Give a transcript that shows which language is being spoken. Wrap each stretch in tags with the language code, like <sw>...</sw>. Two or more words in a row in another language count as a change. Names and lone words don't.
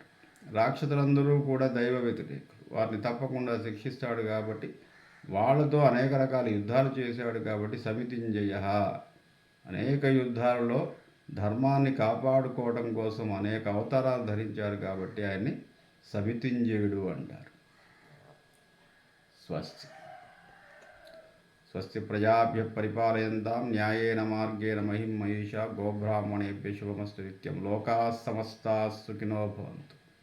<te>రాక్షసులందరూ కూడా దైవ వ్యతిరేకులు, వారిని తప్పకుండా శిక్షిస్తాడు. కాబట్టి వాళ్ళతో అనేక రకాల యుద్ధాలు చేశాడు. కాబట్టి సమితింజయ అనేక యుద్ధాలలో ధర్మాన్ని కాపాడుకోవడం కోసం అనేక అవతారాలు ధరించారు. కాబట్టి ఆయన్ని సమితింజయుడు అంటారు.</te> <sa>స్వస్తి స్వస్తి ప్రజాభ్య పరిపాలయంతాం న్యాయేన మార్గేణ మహిం మహిషా గోబ్రాహ్మణేభ్య శుభమస్తు నిత్యం. లోకాः సమస్తాः సుఖినో భవంతు.</sa>